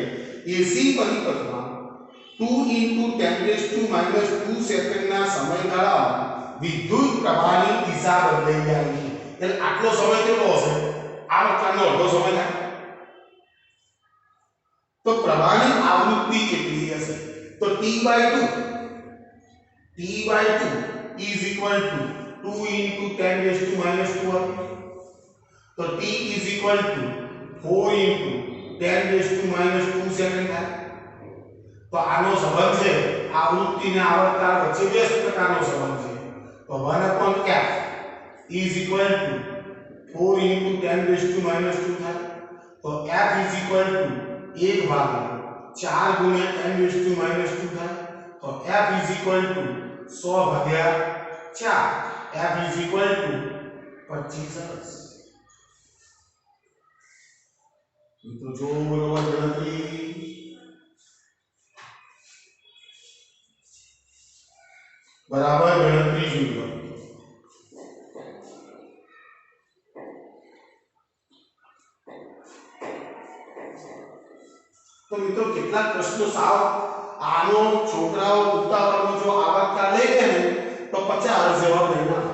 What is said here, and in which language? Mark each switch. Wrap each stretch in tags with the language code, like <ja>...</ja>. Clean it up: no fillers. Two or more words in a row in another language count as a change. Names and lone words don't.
<gu>એસી પરિપથમાં 2 × 10⁻² સેકન્ડના સમયગાળામાં વિદ્યુત પ્રવાહની દિશા બદલાઈ જાય છે। એટલે આટલો સમય કેટલો હશે? આ પ્રકારનો અડધો સમય થાય તો પ્રવાહની આવૃત્તિ કેટલી હશે?</gu> <en>તો t/2 is equal to 2 × 10⁻²। तो t is equal to 4 × 10⁻²</en> <gu>સેકન્ડ થાય। તો આનો સંબંધ છે આવૃત્તિ અને આવર્તન વચ્ચે વ્યસ્ત પ્રકારનો સંબંધ છે।</gu> <en>તો 1/f is equal to 4 × 10⁻² થાય। તો f is equal to 1/4 × 10⁻² થાય।</en> <gu>તો</gu> <en>f is equal to 100/4, f is equal to</en> <gu>25 મિત્રો જો બરોબર ગણતરી બરાબર ગણતરી જોઈ લો। તો મિત્રો કેટલાક પ્રશ્નો સાવ આનો છોકરાઓ ઉતાવળમાં જો આવર્તતા લઈ લે ને તો 50 જવાબ નહીં આવે।</gu>